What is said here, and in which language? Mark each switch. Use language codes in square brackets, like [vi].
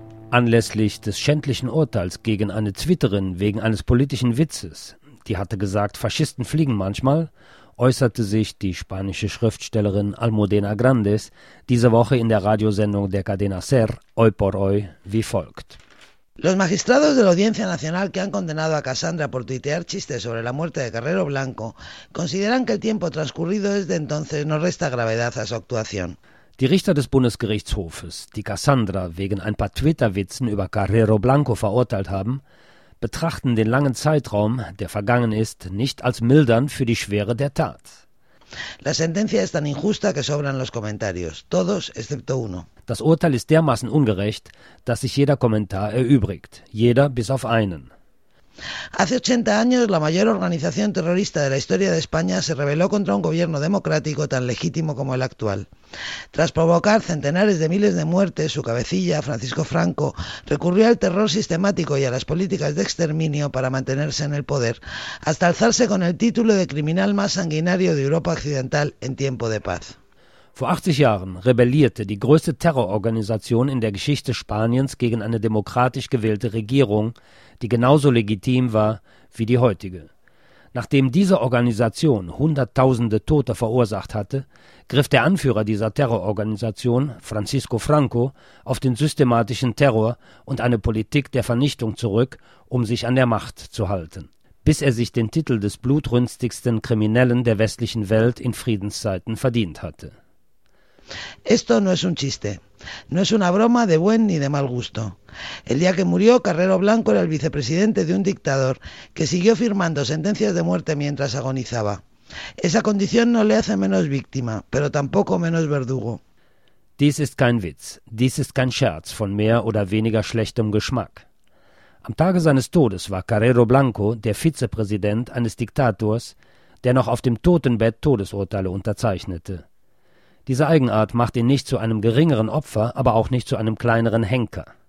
[de] Anlässlich des schändlichen Urteils gegen eine Twitterin wegen eines politischen Witzes, die hatte gesagt, Faschisten fliegen manchmal, äußerte sich die spanische Schriftstellerin Almudena Grandes diese Woche in der Radiosendung der Cadena Ser, Hoy por Hoy, wie folgt. [es] Los magistrados de la Audiencia Nacional que han condenado a Cassandra por tuitear chistes sobre la muerte de Carrero Blanco consideran que el tiempo transcurrido desde entonces no resta gravedad a su actuación. [de] Die Richter des Bundesgerichtshofes, die Cassandra wegen ein paar Twitter-Witzen über Carrero Blanco verurteilt haben, betrachten den langen Zeitraum, der vergangen ist, nicht als mildernd für die Schwere der Tat. [es] La sentencia es tan injusta que sobran los comentarios, todos excepto uno. [de] Das Urteil ist dermaßen ungerecht, dass sich jeder Kommentar erübrigt, jeder bis auf einen. [es] Hace 80 años la mayor organización terrorista de la historia de España se rebeló contra un gobierno democrático tan legítimo como el actual. Tras provocar centenares de miles de muertes, su cabecilla, Francisco Franco, recurrió al terror sistemático y a las políticas de exterminio para mantenerse en el poder, hasta alzarse con el título de criminal más sanguinario de Europa Occidental en tiempo de paz. [de] Vor 80 Jahren rebellierte die größte Terrororganisation in der Geschichte Spaniens gegen eine demokratisch gewählte Regierung, die genauso legitim war wie die heutige. Nachdem diese Organisation hunderttausende Tote verursacht hatte, griff der Anführer dieser Terrororganisation, Francisco Franco, auf den systematischen Terror und eine Politik der Vernichtung zurück, um sich an der Macht zu halten, bis er sich den Titel des blutrünstigsten Kriminellen der westlichen Welt in Friedenszeiten verdient hatte. [es] Esto no es un chiste, no es una broma de buen ni de mal gusto. El día que murió, Carrero Blanco era el vicepresidente de un dictador que siguió firmando sentencias de muerte mientras agonizaba. Esa condición no le hace menos víctima, pero tampoco menos verdugo. [de] Dies ist kein Witz, dies ist kein Scherz von mehr oder weniger schlechtem Geschmack. Am Tage seines Todes war Carrero Blanco der Vizepräsident eines Diktators, der noch auf dem Totenbett Todesurteile unterzeichnete. Diese Eigenart macht ihn nicht zu einem geringeren Opfer, aber auch nicht zu einem kleineren Henker.